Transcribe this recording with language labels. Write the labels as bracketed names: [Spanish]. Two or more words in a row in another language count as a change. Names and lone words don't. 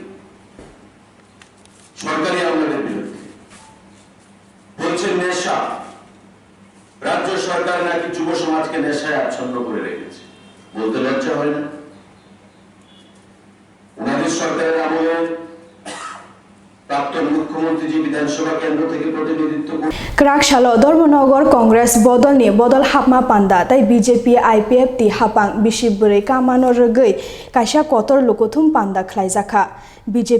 [Bangla] সরকারি আমলের বিরুদ্ধে বলছেন নেশা রাজ্য সরকার নাকি যুব সমাজকে নেশায় আচ্ছন্ন করে রেখেছে বলতে লজ্জা হয় না ওনাদের সরকারের আমলে [Kok Borok] क्राक सालो धर्मनगर कांग्रेस बदलनि बदल हाबमा पान्दा ताई BJP IPF ति हापां बिसिबुरै कामानो रगै कायसा कतर लुकुथुम पान्दा खलायजाखा BJP